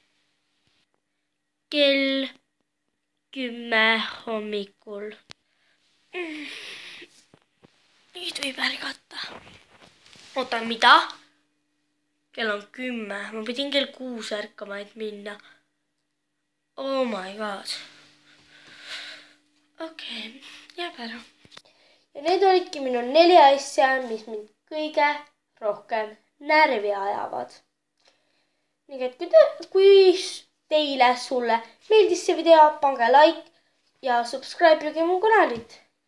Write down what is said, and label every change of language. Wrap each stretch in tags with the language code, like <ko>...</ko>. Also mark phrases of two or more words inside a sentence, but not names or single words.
<et>Kell 10 hommikul. Nüüd võib ärgata. Oota, mida? Kell on 10. Ma pidin kell 6 ärkama, et minna.</et> <en>Oh my god.</en> <et>Okei, jääb ära. Ja need olidki minu 4 asja, mis mind kõige rohkem närvi ajavad. Nii et kui sulle meeldis see video, pange like ja subscribe mu kanalit.</et>